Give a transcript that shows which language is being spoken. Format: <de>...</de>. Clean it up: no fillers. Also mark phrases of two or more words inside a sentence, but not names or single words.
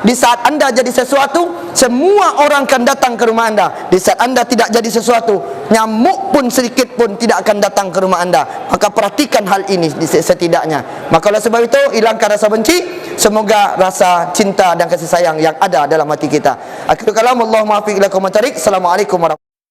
<id>Di saat anda jadi sesuatu, semua orang akan datang ke rumah anda. Di saat anda tidak jadi sesuatu, nyamuk pun sedikit pun tidak akan datang ke rumah anda. Maka perhatikan hal ini setidaknya. Maka oleh sebab itu, hilangkan rasa benci. Semoga rasa cinta dan kasih sayang yang ada dalam hati kita.</id> <ar>آخر الكلام، اللهم أفق إلى قومة طريق. السلام عليكم ورحمة الله وبركاته.</ar>